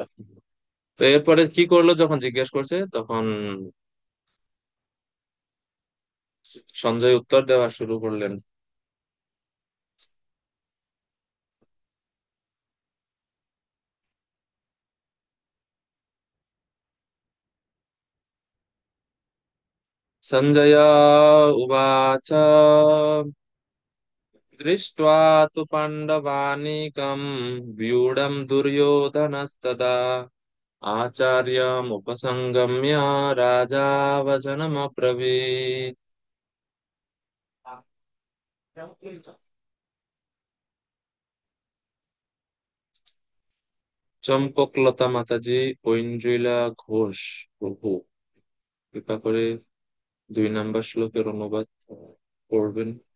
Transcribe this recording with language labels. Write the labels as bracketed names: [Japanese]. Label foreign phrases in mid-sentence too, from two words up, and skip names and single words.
[Bangla] তো এরপরে কি করলো যখন জিজ্ঞেস করছে, তখন সঞ্জয় উত্তর দেওয়া শুরু করলেন। [Sanskrit] সঞ্জয় উবাচ दृष्ट्वा तु पाण्डवानीकम् व्यूढम् दुर्योधनस्तदा आचार्यमुपसङ्गम्य राजा वचनमब्रवीत्। [Bangla] চম্পকলতা মাতাজি, ঐন্দ্রিলা ঘোষ প্রভু, কৃপা করে 2 নম্বর শ্লোকের অনুবাদ করবেন।